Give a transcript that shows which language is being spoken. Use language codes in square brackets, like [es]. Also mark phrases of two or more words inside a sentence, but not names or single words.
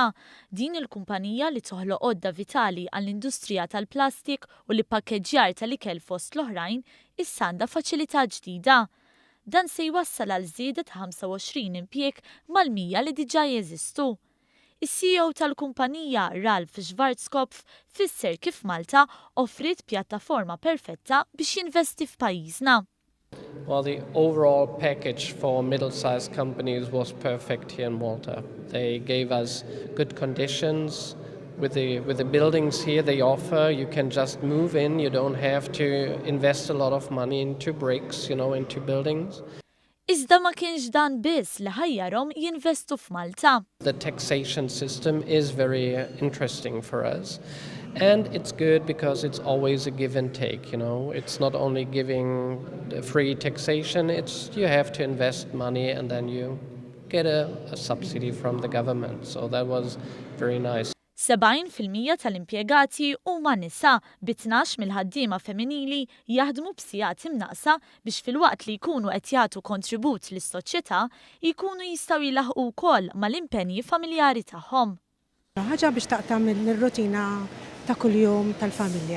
[mt] Din il-kumpanija li toħloq għodda vitali għall-industrija tal-plastik u l-pakkeġġjar tal-ikel fost l-oħrajn issa għandha faċilità ġdida. Dan se jwassal għal żieda ta' 25 impjieg mal-100 li diġà jeżistu. Is-CEO tal-kumpanija Ralf Schwarzkopf fisser kif Malta offrit pjattaforma perfetta biex jinvesti f'pajjiżna. [en] Well, the overall package for middle-sized companies was perfect here in Malta. They gave us good conditions with the buildings here they offer. You can just move in. You don't have to invest a lot of money into bricks, into buildings. [mt] Iżda ma kienx dan biss li ħajjarhom jinvestu f'Malta. [en] The taxation system is very interesting for us. And it's good because it's always a give and take, It's not only giving free taxation, you have to invest money and then you get a subsidy from the government. So that was very nice. [mt] 70% tal-impjegati huma nisa, b'12 mill-ħaddiema femminili jaħdmu b'sigħat imnaqsa biex filwaqt li jkunu qed jagħtu kontribut lis-soċjetà jkunu jistgħu jilaħqu wkoll mal-impenji familjari tagħhom. Ħaġa biex taqtam ir-rutina ta' kuljum tal-familja.